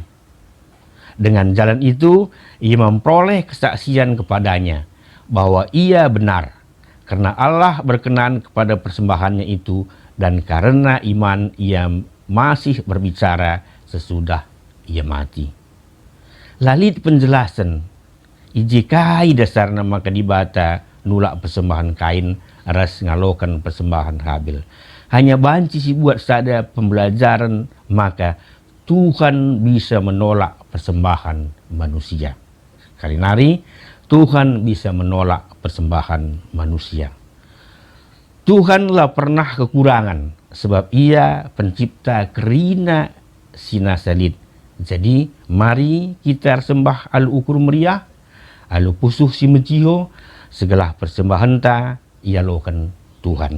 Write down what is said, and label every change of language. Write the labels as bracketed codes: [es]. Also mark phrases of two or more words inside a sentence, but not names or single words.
[id] Dengan jalan itu, ia memperoleh kesaksian kepadanya bahwa ia benar, karena Allah berkenan kepada persembahannya itu, dan karena iman ia masih berbicara sesudah ia mati. [btx] Lalit penjelasan, ijikai dasar nama kedibata nulak persembahan Kain, ras ngalokan persembahan Habil. [id] Hanya [btx] banci si buat sada [id] pembelajaran, maka Tuhan bisa menolak persembahan manusia. Kalinari, Tuhan bisa menolak persembahan manusia. Tuhanlah pernah kekurangan, sebab ia pencipta [btx] kerina sinasalit. Jadi, [id] mari kita sembah [btx] alu ukur meriah, alu pusuh si mejiho, [id] segala persembahan [btx] ta ialokan Tuhan.